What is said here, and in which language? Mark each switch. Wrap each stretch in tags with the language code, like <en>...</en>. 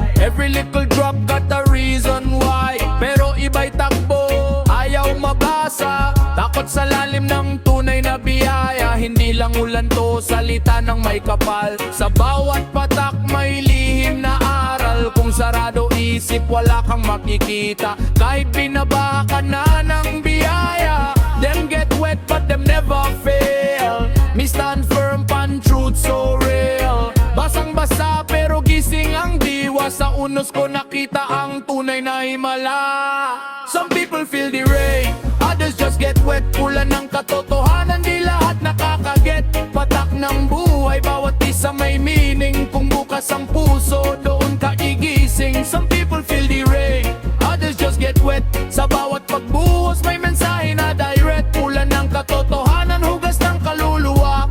<en>Every little drop got a reason why.</en> <tl>Pero iba'y takbo, ayaw mabasa. Takot sa lalim ng tunay na biyaya. Hindi lang ulan to, salita ng may kapal. Sa bawat patak may lihim na aral. Kung sarado isip, wala kang makikita. Kahit binaba ka na ng biyaya,</tl> <en>them get wet but them never fail. Me stand firm pan truth so real.</en> <tl>Basang-basa pero gising ang diwa. Sa unos ko nakita ang tunay na himala.</tl> <en>Some people feel the rain, others just get wet.</en> <tl>Ulan ng katotohanan, di lahat nakakaget. Patak ng buhay, bawat isa may meaning. Kung bukas ang puso, doon ka igising.</tl> <en>Some people feel the rain, others just get wet.</en> <tl>Sa bawat pagbuhos, may mensahe na direct. Ulan ng katotohanan, hugas ng kaluluwa.</tl>